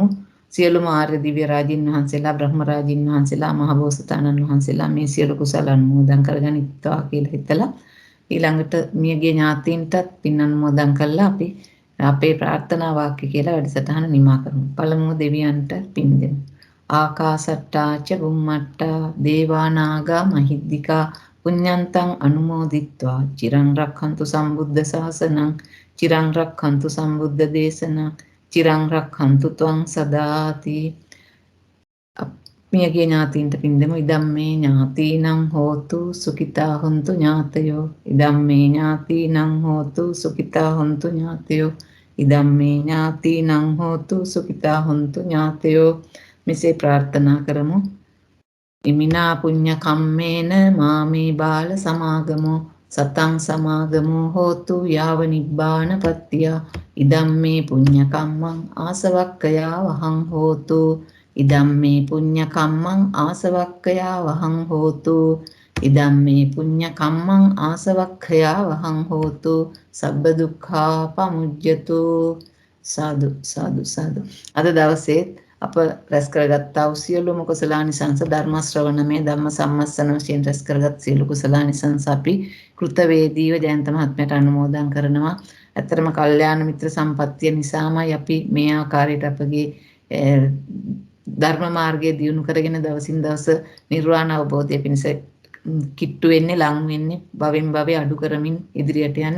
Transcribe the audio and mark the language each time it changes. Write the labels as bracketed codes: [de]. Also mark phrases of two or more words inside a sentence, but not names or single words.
[si] සියලුම ආර්ය දිව්‍ය රාජින් වහන්සේලා බ්‍රහ්ම රාජින් වහන්සේලා මහබෝසතාණන් වහන්සේලා මේ සියලු කුසල අනුමෝදන් කරගනිත්වා කියලා හිතලා ඊළඟට මියගේ ඥාතීන්ටත් පින් අනුමෝදන් කළා අපි අපේ ප්‍රාර්ථනා වාක්‍ය කියලා වැඩසටහන නිමා කරමු. පළමුව දෙවියන්ට පින් දෙමු. [pi] ආකාසට්ටා ච බුම්මට්ටා දේවා නාග මහිද්దికා පුඤ්ඤන්තං අනුමෝදිත්වා චිරං රක්ඛන්තු සම්බුද්ධ ශාසනං චිරං රක්ඛන්තු සම්බුද්ධ දේශනං චිරං රක්ඛන්තු ත්වං සදාති. [si] මියගේ ඥාතීන්ට පින් දෙමු. [pi] ඉදම්මේ ඥාතීනං හෝතු සුඛිතා හොන්තු ඥාතයෝ. ඉදම්මේ ඥාතීනං හෝතු සුඛිතා හොන්තු ඥාතයෝ. ඉදම්මේ ඥාතීනං හෝතු සුඛිතා හොන්තු ඥාතයෝ. [si] මෙසේ ප්‍රාර්ථනා කරමු. [pi] ඉමිනා පුඤ්ඤ කම්මේන මාමේ බාල සමාගමෝ සතං සමාගමෝ හෝතු යාව නිබ්බාන පත්තිය. ඉදම්මේ පුඤ්ඤ කම්මං ආසවක්කයා වහං හෝතු. ඉදම්මේ පුඤ්ඤ කම්මං ආසවක්කයා වහං හෝතු. ඉදම්මේ පුඤ්ඤ කම්මං ආසවක්ඛයා වහං හෝතු. සබ්බ දුක්ඛා පමුජ්ජතු. සාදු සාදු සාදු. [si] අද දවසේ අප රැස් කරගත්තා වූ සියලුම කුසලානිසංස ධර්ම ශ්‍රවණමේ ධම්ම සම්මස්සන වශයෙන් රැස් කරගත් සියලු කුසලානිසංස අපි කෘතවේදීව ජයන්ත මහත්මයට අනුමෝදන් කරනවා. ඇත්තටම කල්යාණ මිත්‍ර සම්පත්තිය නිසාමයි අපි මේ ආකාරයට අපගේ ධර්ම මාර්ගයේ දියුණු කරගෙන දවසින් දවස නිර්වාණ අවබෝධය පිණිස කිට්ටු වෙන්නේ ලං වෙන්නේ භවෙන් භවය අඩු කරමින් ඉදිරියට යන්නේ.